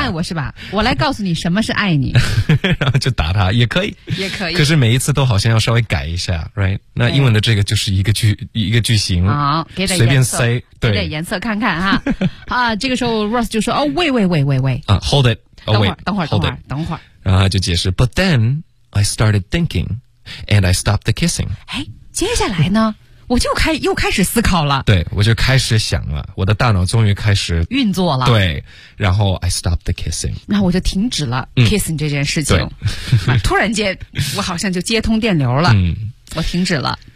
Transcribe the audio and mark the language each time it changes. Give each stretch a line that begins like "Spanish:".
Chinese: 爱我是吧，我来告诉你什么是爱你然后就打他也可以，也可以，可是每一次都好像要稍微改一下 right， 那英文的这个就是一个句型，好、哦、给点随便塞，对，给点颜色看看哈啊，这个时候 Ross 就说哦喂喂喂喂喂
English: 啊 hold it、oh,
Chinese: 等会儿然后就解释
English: but then I started thinking and I stopped the kissing，
Chinese: 哎，接下来呢我就又开始思考了，对，我就开始想了，我的大脑终于开始运作了，对，然后
English: I stopped the kissing，
Chinese: 那我就停止了 kissing、嗯、这件事情，对突然间我好像就接通电流了、嗯、我停止了，